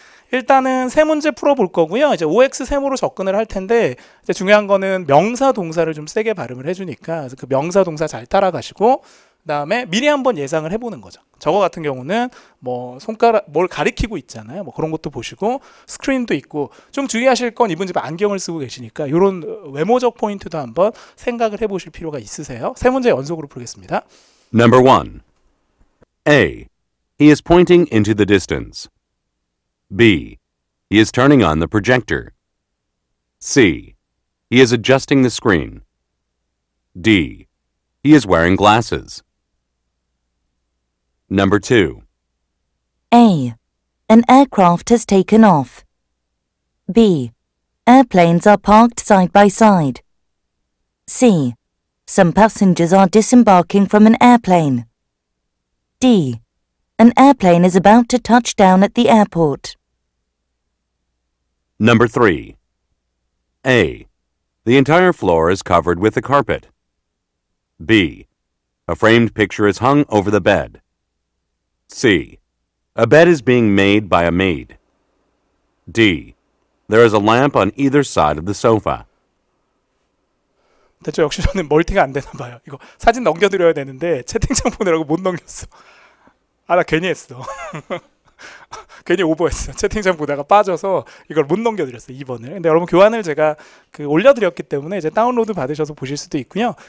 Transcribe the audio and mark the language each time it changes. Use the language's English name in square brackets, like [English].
[Korean] 일단은 세 문제 풀어볼 거고요. 이제 OX 세모로 접근을 할 텐데 이제 중요한 거는 명사 동사를 좀 세게 발음을 해주니까 그래서 그 명사 동사 잘 따라가시고 그다음에 미리 한번 예상을 해보는 거죠. 저거 같은 경우는 뭐 손가락 뭘 가리키고 있잖아요. 뭐 그런 것도 보시고 스크린도 있고 좀 주의하실 건 이분 집에 안경을 쓰고 계시니까 이런 외모적 포인트도 한번 생각을 해보실 필요가 있으세요. 세 문제 연속으로 풀겠습니다. [English] Number 1. A. He is pointing into the distance. B. He is turning on the projector. C. He is adjusting the screen. D. He is wearing glasses. Number 2. A. An aircraft has taken off. B. Airplanes are parked side by side. C. Some passengers are disembarking from an airplane. D. An airplane is about to touch down at the airport. Number 3. A. The entire floor is covered with a carpet. B. A framed picture is hung over the bed. C. A bed is being made by a maid. D. There is a lamp on either side of the sofa. [Korean] 대체 역시 저는 멀티가 안 되나 봐요. 이거 사진 넘겨드려야 되는데 채팅창 보느라고 못 넘겼어. 아, 나 괜히 했어. 괜히 오버했어. 채팅창 보다가 빠져서 이걸 못 넘겨드렸어요. 2번을. 근데 여러분 교환을 제가 올려드렸기 때문에 이제 다운로드 받으셔서 보실 수도 있고요.